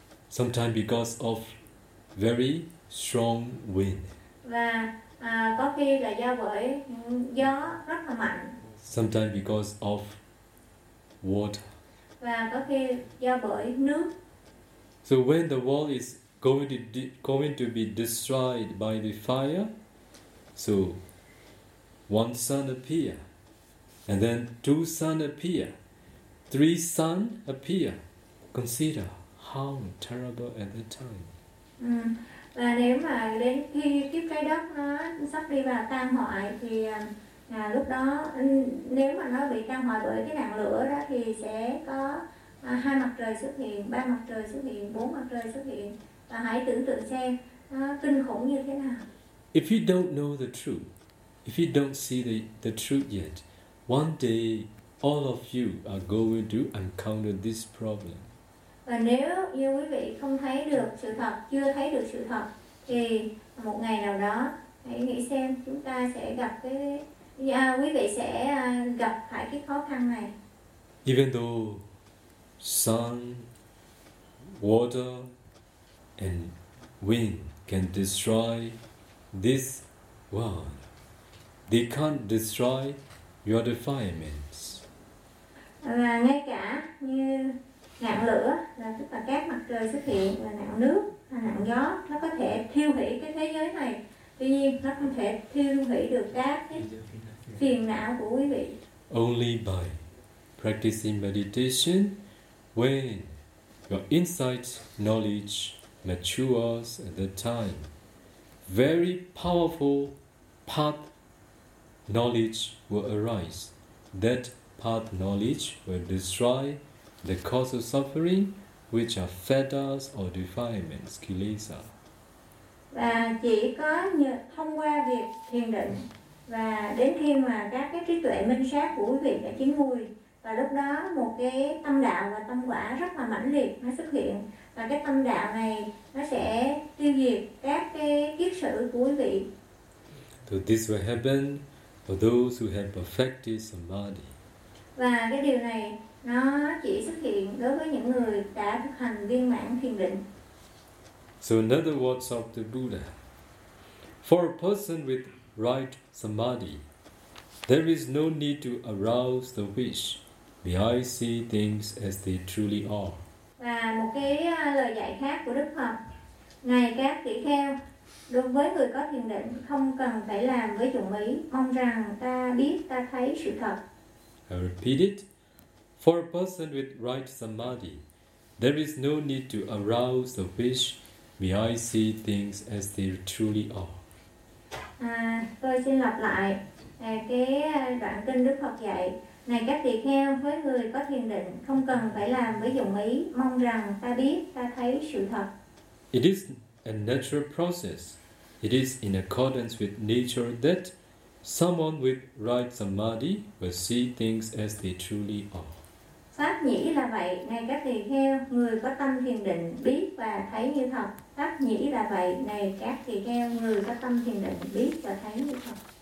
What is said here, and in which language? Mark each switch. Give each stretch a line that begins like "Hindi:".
English: Sometimes because of very strong wind.
Vietnamese: Và có khi là do bởi gió rất là mạnh.
English: Sometimes because of water.
Vietnamese: Và có khi do bởi nước.
English: So when the world is going to be destroyed by the fire, so one sun appear. And then two sun appear, three sun appear. Consider how terrible at that time.
Vietnamese: Và nếu mà đến khi kiếp trái đất nó sắp đi vào tan hoại thì lúc đó nếu mà nó bị tan hoại bởi cái nạn lửa đó thì sẽ có hai mặt trời xuất hiện, ba mặt trời xuất hiện, bốn mặt trời xuất hiện. Và hãy tưởng tượng xem nó kinh khủng như thế nào.
English: If you don't know the truth, if you don't see the truth yet, one day, all of you are going to encounter this problem.
Vietnamese: Và nếu như quý vị không thấy được sự thật, chưa thấy được sự thật, thì một ngày nào đó, hãy nghĩ xem chúng ta sẽ gặp quý vị sẽ gặp phải cái khó khăn này.
English: Even though sun, water, and wind can destroy this world, they can't destroy your defilements.
Vietnamese: Và ngay cả như ngạn lửa là tức là các mặt trời xuất hiện và ngạn nước hay ngạn gió nó có thể thiêu hủy cái thế giới này. Tuy nhiên nó không thể thiêu hủy được các phiền não của quý vị.
English: Only by practicing meditation, when your insight knowledge matures at that time, very powerful path knowledge will arise. That path knowledge will destroy the cause of suffering, which are fetters or defilements, kilesa.
Vietnamese: Và chỉ có thông qua việc thiền định và đến khi mà các cái trí tuệ minh sát của quý vị đã chín mùi và lúc đó một cái tâm đạo và tâm quả rất là mãnh liệt nó xuất hiện và cái tâm đạo này nó sẽ tiêu diệt các cái kiết sử của quý vị.
English: So this will happen for those who have perfected samadhi.
Vietnamese: Và cái điều này nó chỉ xuất hiện đối với những người đã thực hành viên mãn thiền định.
English: So in other words of the Buddha, for a person with right samadhi, there is no need to arouse the wish, may I see things as they truly are.
Vietnamese: Và một cái lời dạy khác của Đức Phật, ngài các tỷ kheo, đối với người có thiền định không cần phải làm với dụng ý mong rằng ta biết ta thấy sự thật.
English: I repeat it. For a person with right samadhi, there is no need to arouse the wish, may I see things as they truly are.
Vietnamese: Tôi xin lặp lại cái đoạn kinh Đức Phật dạy. Này các tỳ kheo, với người có thiền định không cần phải làm với dụng ý mong rằng ta biết ta thấy sự thật.
English: It is a natural process. It is in accordance with nature that someone with right samadhi will see things as they truly are.
Vietnamese: Pháp nhĩ là vậy, này các tỳ kheo, người có tâm thiền định biết và thấy như thật. Pháp nhĩ là vậy, này các tỳ kheo, người có tâm thiền định biết và thấy như thật.